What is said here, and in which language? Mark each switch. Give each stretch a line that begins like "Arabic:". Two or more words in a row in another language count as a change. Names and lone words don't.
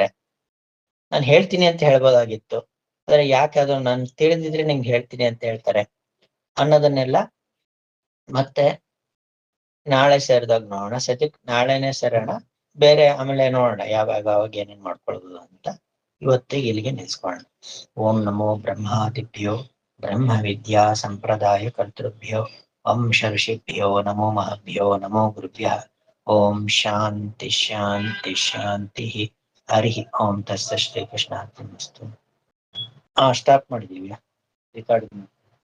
Kannada: ನಾನು ಹೇಳ್ತೀನಿ ಅಂತ ಹೇಳ್ಬೋದಾಗಿತ್ತು, ಆದ್ರೆ ಯಾಕೆ ಅದು ನಾನು ತಿಳಿದಿದ್ರೆ ನಿಮ್ಗೆ ಹೇಳ್ತೀನಿ ಅಂತ ಹೇಳ್ತಾರೆ ಅನ್ನೋದನ್ನೆಲ್ಲ ಮತ್ತೆ ನಾಳೆ ಸೇರಿದಾಗ ನೋಡೋಣ. ಸದ್ಯಕ್ಕೆ ನಾಳೆನೆ ಸೇರೋಣ, ಬೇರೆ ಆಮೇಲೆ ನೋಡೋಣ ಯಾವಾಗ ಅವಾಗ ಏನೇನ್ ಮಾಡ್ಕೊಳ್ಬೋದು ಅಂತ. ಇವತ್ತಿಗೆ ಇಲ್ಲಿಗೆ ನಿಲ್ಸ್ಕೊಳ್ಳೋಣ.
Sanskrit: ಓಂ ನಮೋ ಬ್ರಹ್ಮಾದಿಭ್ಯೋ ಬ್ರಹ್ಮ ವಿದ್ಯಾ ಸಂಪ್ರದಾಯ ಕರ್ತೃಭ್ಯೋ ವಂಶ ಋಷಿಭ್ಯೋ ನಮೋ ಮಹಭ್ಯೋ ನಮೋ ಗುರುಭ್ಯಃ. ಓಂ ಶಾಂತಿ ಶಾಂತಿ ಶಾಂತಿ. ಹರಿ ಓಂ ತತ್ಸತ್ ಶ್ರೀ ಕೃಷ್ಣಾರ್ಪಣಮಸ್ತು.
Kannada: ಸ್ಟಾಪ್ ಮಾಡಿದೀವಿ ರೆಕಾರ್ಡಿಂಗ್.